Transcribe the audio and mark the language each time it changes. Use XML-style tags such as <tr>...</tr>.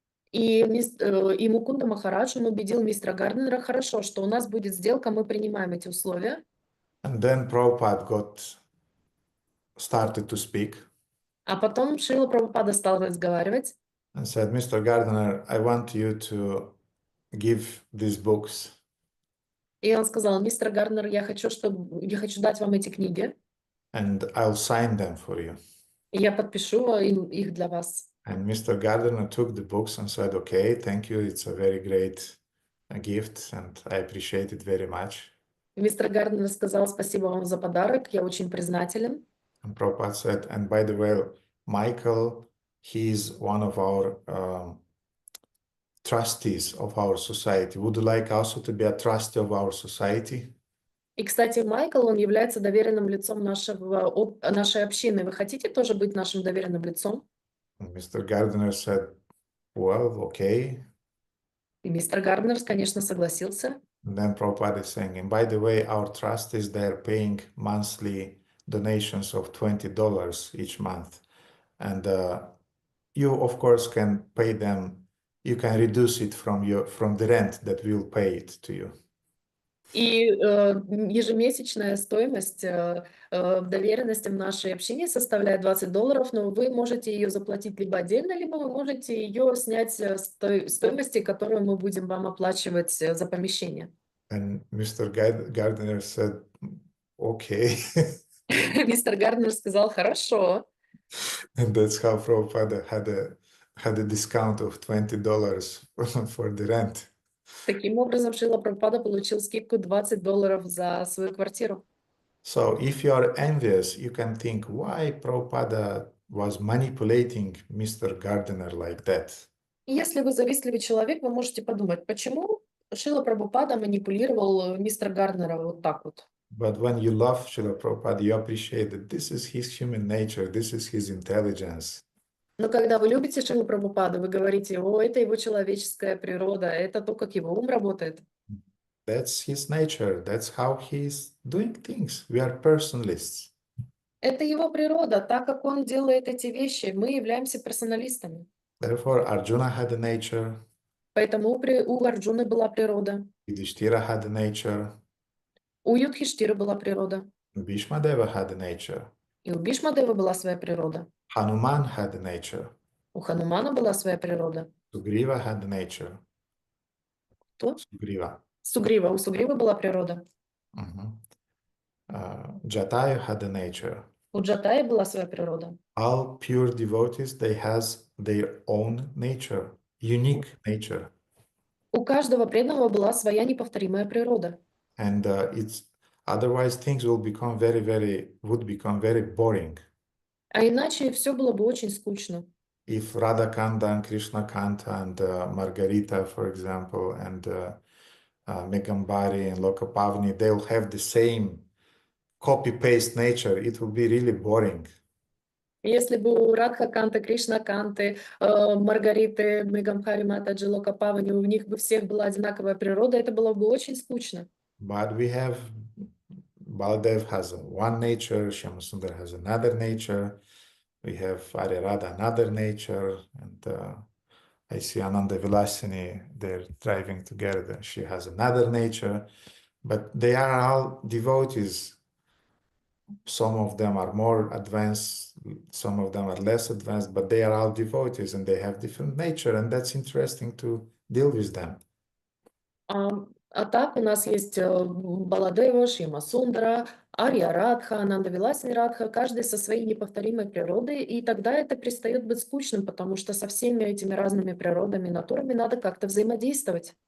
<ru>И Мукунда Махарадж, он убедил мистера Гарднера, хорошо, что у нас будет сделка, мы принимаем эти условия.</ru> <en>And then Prabhupada started to speak.</en> <ru>А потом Шрила Прабхупада стал разговаривать.</ru> <en>And said, Mr. Gardner, I want you to give these books.</en> <ru>И он сказал, мистер Гарднер, я хочу дать вам эти книги.</ru> <en>And I'll sign them for you.</en> <ru>И я подпишу их для вас.</ru> <en>And Mr. Gardner took the books and said, okay, thank you. It's a very great gift and I appreciate it very much.</en> <ru>Мистер Гарднер сказал, спасибо вам за подарок, я очень признателен.</ru> <en>And Prabhupada said, and by the way, Michael, he's one of our trustees of our society. Would you like also to be a trustee of our society?</en> <ru>И, кстати, Майкл, он является доверенным лицом нашей общины. Вы хотите тоже быть нашим доверенным лицом?</ru> <en>And Mr. Gardner said, well, okay.</en> <ru>И мистер Гарднер, конечно, согласился.</ru> <en>And then Prabhupada is saying, and by the way, our trustees, they're paying monthly donations of $20 each month. And you, of course, can pay them, you can reduce it from the rent that we'll pay it to you.</en> <ru>И ежемесячная стоимость доверенности в нашей общине составляет $20, но вы можете ее заплатить либо отдельно, либо вы можете ее снять с той стоимости, которую мы будем вам оплачивать за помещение.</ru> <en>And Mr. Gardner said, okay.</en> <ru>Мистер Гарднер сказал, хорошо.</ru> <en>And that's how Prabhupada had a discount of $20 for the rent.</en> <ru>Таким образом, Шрила Прабхупада получил скидку $20 за свою квартиру.</ru> <en>So if you are envious, you can think why Prabhupada was manipulating Mr. Gardner like that.</en> <ru>Если вы завистливый человек, вы можете подумать, почему Шрила Прабхупада манипулировал мистера Гарднера вот так вот.</ru> <en>But when you love Srila Prabhupada, you appreciate that this is his human nature, this is his intelligence.</en> <ru>Но когда вы любите Шрилу Прабхупаду, вы говорите, о, это его человеческая природа, это то, как его ум работает.</ru> <en>That's his nature, that's how he's doing things. We are personalists.</en> <ru>Это его природа, так как он делает эти вещи, мы являемся персоналистами.</ru> <en>Therefore, Arjuna had a nature,</en> <ru>Поэтому у Арджуны была природа,</ru> <en>Yudhishthira had a nature,</en> <ru>у Юдхиштиры была природа,</ru> <en>Bhishmadeva had a nature,</en> <ru>и у Бхишмадевы была своя природа,</ru> <en>Hanuman had a nature,</en> <ru>у Ханумана была своя природа.</ru> <en>Sugriva had a nature.</en> <ru>Кто?</ru> <en>Sugriva.</en> <ru>У Сугривы была природа.</ru> <en>Jatayu had a nature.</en> <ru>У Джатаи была своя природа.</ru> <en>All pure devotees, they has their own nature, unique nature.</en> <ru>У каждого преданного была своя неповторимая природа.</ru> <en>And otherwise things would become very boring.</en> <ru>А иначе все было бы очень скучно.</ru> <en>if Radha Kanta and Krishna Kanta and Margarita, for example, and Megambari and Lokapavni, they'll have the same copy-paste nature, it will be really boring.</en> <ru>Если бы у Радха Канты, Кришна Канты, Маргариты, Мегамхари Матаджи, Локапавани, у них бы всех была одинаковая природа, это было бы очень скучно.</ru> <en>But we have, Baldev has one nature, Shyamasundar has another nature, we have Aryarada another nature, and I see Ananda Vilasini, they're driving together, she has another nature, but they are all devotees. Some of them are more advanced, some of them are less advanced, but they are all devotees and they have different nature, and that's interesting to deal with them.</en> <ru>А так у нас есть Баладева, Шьяма Сундара, Арья Радха, Ананда Виласини Радха, каждый со своей неповторимой природой, и тогда это перестает быть скучным, потому что со всеми этими разными природами, натурами надо как-то взаимодействовать.</ru>